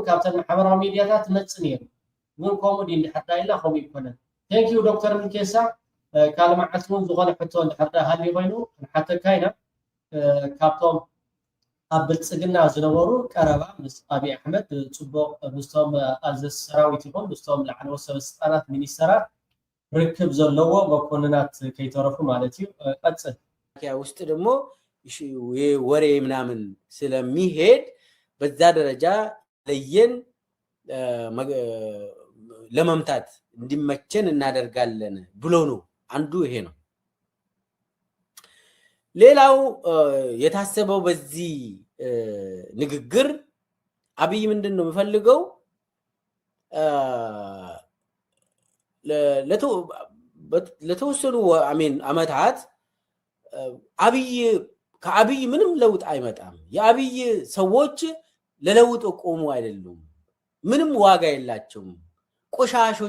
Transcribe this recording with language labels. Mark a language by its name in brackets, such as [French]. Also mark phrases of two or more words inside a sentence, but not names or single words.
[Tigrinya] ካብተን ማሕበራዊ ሚድያታት ትመፅእ ነይሩ ግን ከምኡ ዲ እንድሕር ዳ ኢልና ከምኡ ይኮነን ቴንኪዩ ዶክተር ምልኬሳ ካልእ መዓልቲ እውን ዝኾነ ሕቶ እንድሕር ዳ ሃልዩ ኮይኑ ክንሓተካ ኢና ካብቶም ኣብ ብልፅግና ዝነበሩ ቀረባ ምስ ኣብይ ኣሕመድ ፅቡቅ ምስቶም ኣዘዝ ሰራዊት ይኹን ምስቶም ላዕለዎት ሰበስልጣናት ሚኒስተራት ርክብ ዘለዎ መኮንናት ከይተረፉ ማለት እዩ ቀፅል [Amharic] ውስጥ ደግሞ ወሬ ምናምን ስለሚሄድ በዛ ደረጃ ለየን ለመምታት እንዲመቸን እናደርጋለን ብሎ ነው አንዱ ይሄ ነው ሌላው የታሰበው በዚህ ንግግር አብይ ምንድነው የሚፈልገው ለተወሰኑ አመታት አብይ ከአብይ ምንም ለውጥ አይመጣም የአብይ ሰዎች ለለውጥ ቆሙ አይደሉም ምንም ዋጋ የላቸውም ቆሻሾች